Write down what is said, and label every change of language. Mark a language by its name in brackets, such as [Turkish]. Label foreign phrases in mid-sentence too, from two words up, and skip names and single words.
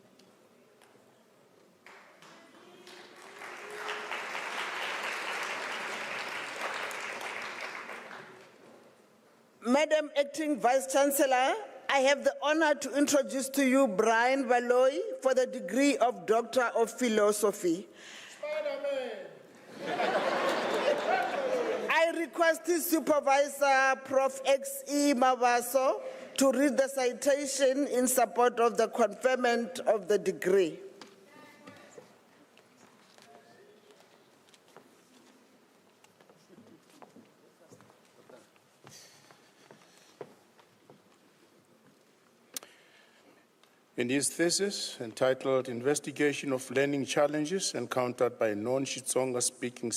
[English] Madam Acting Vice Chancellor, I have the honor to introduce to you Brian Valoy for the degree of Doctor of Philosophy. I request his supervisor, Prof. X.E. Mavaso, to read the citation in support of the conferment of the degree. In his thesis entitled Investigation of Learning Challenges Encountered by Non-Xitsonga Speaking